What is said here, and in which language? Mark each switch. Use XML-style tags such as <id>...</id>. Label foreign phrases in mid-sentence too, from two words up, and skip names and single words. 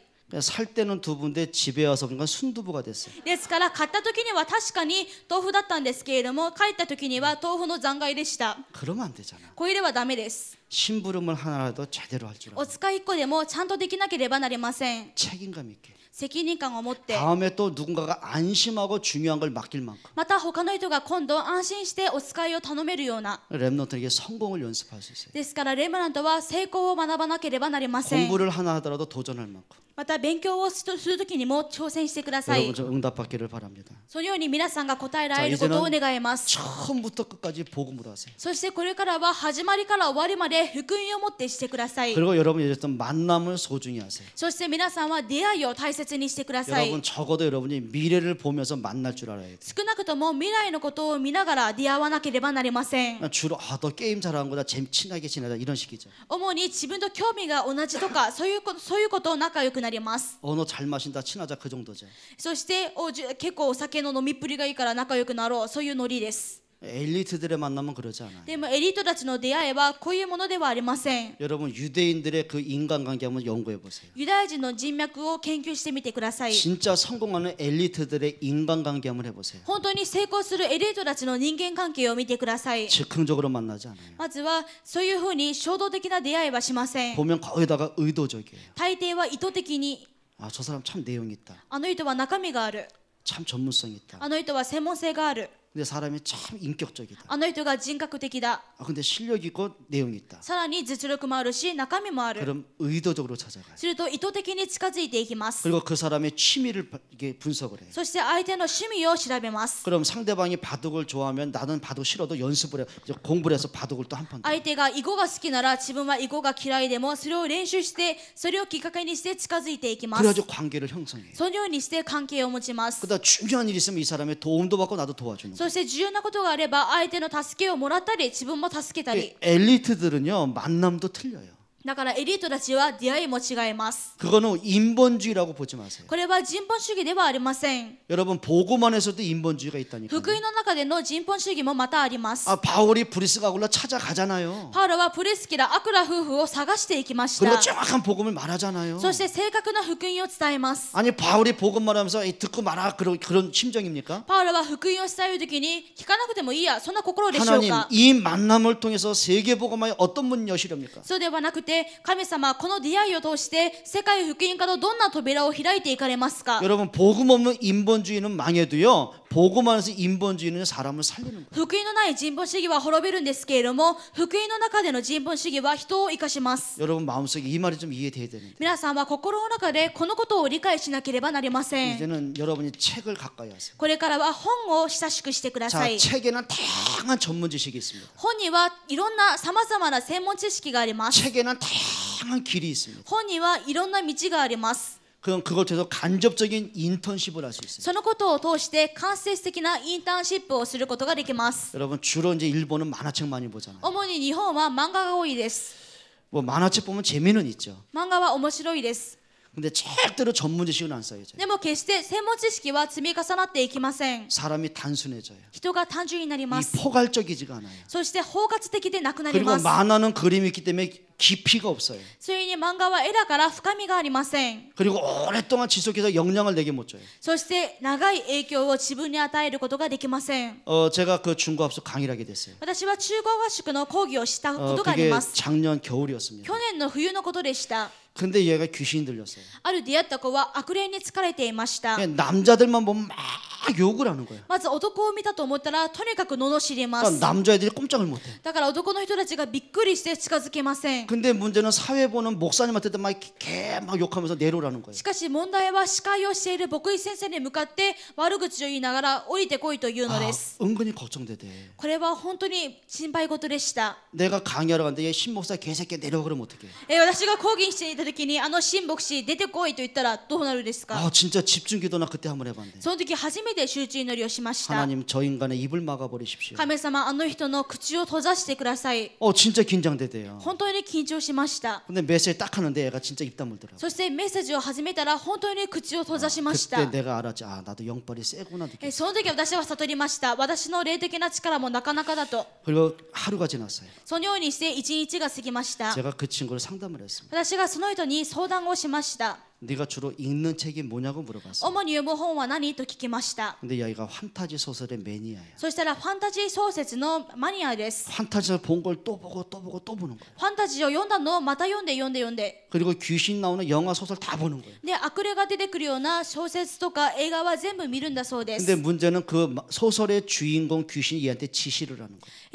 <ko>그냥 살 때는 두부인데 집에 와서 그러니까 순두부가 됐어요.</ko> <ja>ですから買った時には確かに豆腐だったんですけれども、帰った時には豆腐の残骸でした。</ja> <ko>그러면 안 되잖아.</ko> <ja>これではダメです。</ja> <ko>심부름을 하나라도 제대로 할 줄</ko> <ja>お</ja> <ko>알아.</ko> <ja>使い1個でもちゃんとできなければなりません。</ja> <ko>책임감 있게.</ko> <ja>責任感を持って、</ja> <ko>다음에 또 누군가가 안심하고 중요한 걸 맡길 만큼</ko> <ja>また他の人が今度安心してお使いを頼めるような。</ja> <ko>랩런트에게 성공을 연습할 수 있어요.</ko> <ja>ですからレムナントは成功を学ばなければなりません。</ja> <ko>공부를 하나 하더라도 도전할 만큼</ko> <ja>また勉強をする時にも挑戦してください。</ja> <ko>여러분 좀 응답받기를 바랍니다.</ko> <ja>そのように皆さんが答えられることを願います。</ja> <ko>처음부터 끝까지 복음으로 하세요.</ko> <ja>そしてこれからは始まりから終わりまで福音を持ってしてください。</ja> <ko>그리고 여러분이 얘기했던 만남을 소중히 하세요.</ko> <ja>そして皆さんは出会いを大切にしてください。</ja> <ko>여러분 적어도 여러분이 미래를 보면서 만날 줄 알아야 돼요.</ko> <ja>少なくとも未来のことを見ながら出会わなければなりません。</ja> <ko>주로 너 게임 잘하는 거다 친하게 지내자 이런 식이죠.</ko> <ja>主に自分と興味が同じとかそういうことを仲良くなります。</ja> <ko>너 잘 마신다 친하자 그 정도죠.</ko> <ja>そして結構お酒の飲みっぷりがいいから仲良くなろう、そういうノリです。</ja> <ko>엘리트들의 만남은 그러지 않아요.</ko> <ja>でもエリートたちの出会いはこういうものではありません。</ja> <ko>여러분 유대인들의 그 인간관계 한번 연구해 보세요.</ko> <ja>ユダヤ人の人脈を研究してみてください。</ja> <ko>진짜 성공하는 엘리트들의 인간관계 한번 해보세요.</ko> <ja>本当に成功するエリートたちの人間関係を見てください。</ja> <ko>즉흥적으로 만나지 않아요.</ko> <ja>まずはそういうふうに衝動的な出会いはしません。</ja> <ko>보면 거기다가 의도적이에요.</ko> <ja>大抵は意図的に、</ja> <ko>아, 저 사람 참 내용 있다.</ko> <ja>あの人は中身がある、</ja> <ko>참 전문성 있다.</ko> <ja>あの人は専門性がある、</ja> <ko>근데 사람이 참 인격적이다.</ko> <ja>あの人が人格的だ、</ja> <ko>아, 근데 실력 있고 내용 있다.</ko> <ja>さらに実力もあるし中身もある。</ja> <ko>그럼 의도적으로 찾아가요.</ko> <ja>すると意図的に近づいていきます。</ja> <ko>그리고 그 사람의 취미를 이게 분석을 해요.</ko> <ja>そして相手の趣味を調べます。</ja> <ko>그럼 상대방이 바둑을 좋아하면 나는 바둑 싫어도 연습을 해 공부를 해서 바둑을 또 한 판.</ko> <ja>相手が囲碁が好きなら自分は囲碁が嫌いでもそれを練習してそれをきっかけにして近づいていきます。</ja> <ko>그래가지고 관계를 형성해요.</ko> <ja>そのようにして関係を持ちます。</ja> <ko>그다음 중요한 일 있으면 이 사람의 도움도 받고 나도 도와주는 거예요.</ko> <ja>そして重要なことがあれば相手の助けをもらったり自分も助けたり。</ja> <ko>엘리트들은요 만남도 틀려요.</ko> <ja>だからエリートたちは出会いも違います。</ja> <ko>그거는 인본주의라고 보지 마세요.</ko> <ja>これは人本主義ではありません。</ja> <ko>여러분 보고만에서도 인본주의가 있다니까요.</ko> <ja>福音の中での人本主義もまたあります。</ja> <ko>아 바울이 브리스가 올라 찾아가잖아요.</ko> <ja>パウロはプリスキラ・アクラ夫婦を探していきまし</ja> <ko>그리고</ko> <ja>た。</ja> <ko>정확한 복음을 말하잖아요.</ko> <ja>そして正確な福音を伝えます。</ja> <ko>아니 바울이 복음 말하면서 듣고 말아 그런 심정입니까?</ko> <ja>パウロは福音を伝えるときに聞かなくてもいいや、そんな心でしょう</ja> <ko>하나님</ko> <ja>か。</ja> <ko>이 만남을 통해서 세계 복음화에 어떤 문 여시렵니까?</ko> <ja>そうではなくて、神様はこの出会いを通して世界福音化のどんな扉を開いていかれますか。</ja> <ko>여러분 복음 없는 인본주의는 망해도요 복음 안에서 인본주의는 사람을 살리는 거예요.</ko> <ja>福音のない人本主義は滅びるんですけれども、福音の中での人本主義は人を生かします。</ja> <ko>여러분 마음속에 이 말이 좀 이해돼야 되는데</ko> <ja>皆さんは心の中でこのことを理解しなければなりません。</ja> <ko>이제는 여러분이 책을 가까이 하세요.</ko> <ja>これからは本を親しくしてくださ</ja> <ko>자,</ko> <ja>い。</ja> <ko>책에는 다양한 전문 지식이 있습니다.</ko> <ja>本にはいろんなさまざまな専門知識があります。</ja> <ko>책에는 다양한 길이 있습니다.</ko> <ja>本にはいろんな道があります。</ja> <ko>그럼 그걸 통해서 간접적인 인턴십을 할 수 있어요.</ko> <ja>そのことを通して間接的なインターンシップをすることができます。</ja> <ko>여러분 주로 이제 일본은 만화책 많이 보잖아요.</ko> <ja>主に日本は漫画が多いです。</ja> <ko>뭐 만화책 보면 재미는 있죠.</ko> <ja>漫画は面白いです。</ja> <ko>근데 절대로 전문 지식은 안 쌓여져요.</ko> <ja>でも決して専門知識は積み重なっていきません。</ja> <ko>사람이 단순해져요.</ko> <ja>人が単純になりま</ja> <ko>이</ko> <ja>す。</ja> <ko>포괄적이지가 않아요.</ko> <ja>そして包括的でなくなり</ja> <ko>그리고</ko> <ja>ます。</ja> <ko>만화는 그림이 있기 때문에 깊이가 없어요.</ko> <ja>それに漫画は絵だから深みがありません。</ja> <ko>그리고 오랫동안 지속해서 영향을 내게 못 줘요.</ko> <ja>そして長い影響を自分に与えることができません。</ja> <ko>제가 그 중고합숙 강의를 하게 됐어요.</ko> <ja>私は中高合宿の講義をしたことがあり</ja> <ko>그게</ko> <ja>ます。</ja> <ko>작년 겨울이었습니다.</ko> <ja>去年の冬のことでした。</ja> <ko>근데 얘가 귀신이 들렸어요.</ko> <ja>ある出会った子は悪霊に疲れていました。</ja> <ko>그냥 남자들만 보면 막 욕을 하는 거예요.</ko> <ja>まず男を見たと思ったらとにかく罵りま</ja> <ko>그러니까</ko> <ja>す。</ja> <ko>남자애들이 꼼짝을 못해.</ko> <ja>だから男の人たちがびっくりして近づけません。</ja> <ko>근데 문제는 사회 보는 목사님한테도 막 욕하면서 내려오라는 거예요.</ko> <ja>しかし問題は司会をしている牧師先生に向かって悪口を言いながら降りてこいというのです。</ja> <ko>은근히 걱정되대.</ko> <ja>これは本当に心配事でした。</ja> <ko>내가 강의하러 갔는데 얘 신목사 개새끼 내려와 그러면 어떡해.</ko> <ja>私が講義していた時に新牧師出てこいと言ったらどうなるですか。</ja> <ko>진짜 집중기도나 그때 한번 해봤는데.</ko> <ja>その時初めて集中祈りをしました。</ja> <ko>하나님 저 인간의 입을 막아버리십시오.</ko> <ja>神様あの人の口を閉ざしてください。</ja> <ko>진짜 긴장되대요.</ko> <ja>本当に緊張しました。</ja> <ko>근데 메시지 딱 하는데 얘가 진짜 입 다물더라고.</ko> <ja>そしてメッセージを始めたら本当に口を閉ざしまし</ja> <ko>그때</ko> <ja>た。</ja> <ko>내가 알았지. 나도 영빨이 세구나 느꼈어.</ko> <ja>その時私は悟りました。私の霊的な力もなかなかだと。</ja> <ko>그리고 하루가 지났어요.</ko> <ja>そのようにして一日が過ぎました。</ja> <ko>제가 그 친구를 상담을 했습니다.</ko> <ja>私がその人に相談をしました。</ja> <ko>네가 주로 읽는 책이 뭐냐고 물어봤어요.</ko> <ja>主に読む本は何と聞きました。</ja> <ko>근데 얘가 환타지 소설의 매니아예요.</ko> <ja>そしたらファンタジー小説のマニアです。</ja> <ko>환타지를 본 걸 또 보고 또 보고 또 보는 거예요.</ko> <ja>ファンタジーを読んだのをまた読んで読んで読んで。</ja> <ko>그리고 귀신 나오는 영화 소설 다 보는 거예요.</ko> <ja>で、悪霊が出てくるような小説とか映画は全部見るんだそうで</ja> <ko>근데</ko> <ja>す。</ja> <ko>문제는 그 소설의 주인공 귀신이 얘한테 지시를 하는 거예요.</ko>